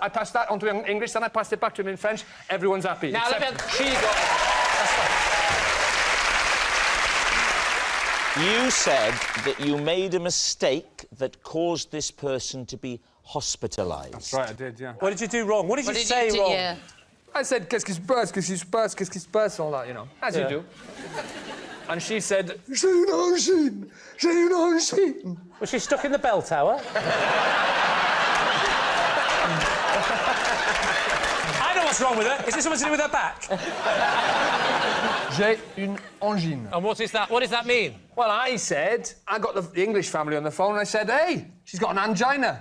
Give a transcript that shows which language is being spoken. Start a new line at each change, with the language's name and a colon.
English: I passed that on to him in English, then I passed it back to him in French. Everyone's happy. Now, she got... You said that you made a mistake that caused this person to be hospitalised. That's right, I did, yeah. What did you do wrong? What did you say wrong? Yeah. I said,
French: qu'est-ce qui se passe,
English: qu'est-ce qui se passe, qu'est-ce qui se passe, all that, you know, as you do. And she said,
French: j'ai une angine, j'ai une angine.
English: Was she stuck in the bell tower? I know what's wrong with her. Is this something to do with her back?
French: J'ai une angine.
English: And what is that? What does that mean? Well, I said, I got the English family on the phone and I said, hey, she's got an angina.